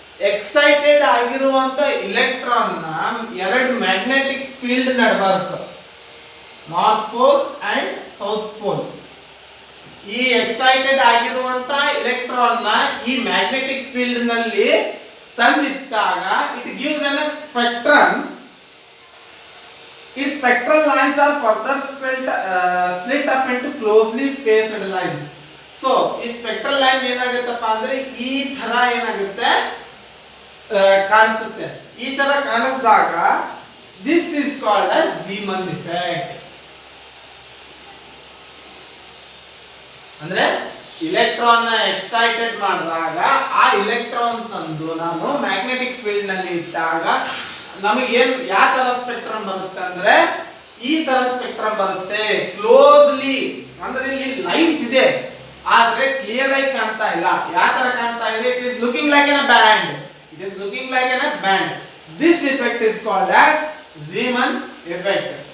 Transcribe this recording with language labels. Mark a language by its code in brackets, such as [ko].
[kn] Excited ಆಗಿರುವಂತ electron ನ ಎರಡು magnetic field ನಡಬಾರ್ದು, north pole and south pole. ಈ ಎಕ್ಸೈಟೆಡ್ ಆಗಿರುವಂತ ಎಲೆಕ್ಟ್ರಾನ್ ನ ಈ ಮ್ಯಾಗ್ನೆಟಿಕ್ ಫೀಲ್ಡ್ ನಲ್ಲಿ ತಂದಿಟ್ಟಾಗ [en] it gives a spectrum. Its spectral lines are further split up into closely spaced lines. [kn] So ಈ spectral line ಏನಾಗುತ್ತಪ್ಪ ಅಂದ್ರೆ ಈ ತರ ಏನಾಗುತ್ತೆ, ಕಾಣಿಸುತ್ತೆ. ಈ ತರ ಕಾಣಿಸಿದಾಗ [en] this is called as Zeeman effect. [kn] ಅಂದ್ರೆ ಇಲೆಕ್ಟ್ರಾನ್ ನ ಎಕ್ಸೈಟೆಡ್ ಮಾಡಿದಾಗ ಆ ಇಲೆಕ್ಟ್ರಾನ್ ತಂದು ನಾನು ಮ್ಯಾಗ್ನೆಟಿಕ್ ಫೀಲ್ಡ್ ನಲ್ಲಿ ಇಟ್ಟಾಗ ನಮಗೆ ಏನ್ ಯಾವ ತರ ಸ್ಪೆಕ್ಟ್ರಮ್ ಬರುತ್ತೆ ಅಂದ್ರೆ ಈ ತರ ಸ್ಪೆಕ್ಟ್ರಮ್ ಬರುತ್ತೆ. ಕ್ಲೋಸ್ಲಿ ಅಂದ್ರೆ ಇಲ್ಲಿ ಲೈನ್ಸ್ ಇದೆ ಆದ್ರೆ ಕ್ಲಿಯರ್ ಆಗಿ ಕಾಣ್ತಾ ಇಲ್ಲ. ಯಾವ ತರ ಕಾಣ್ತಾ ಇದೆ, [en] It is looking like an a band. It is looking like a band. This effect is called as Zeeman effect.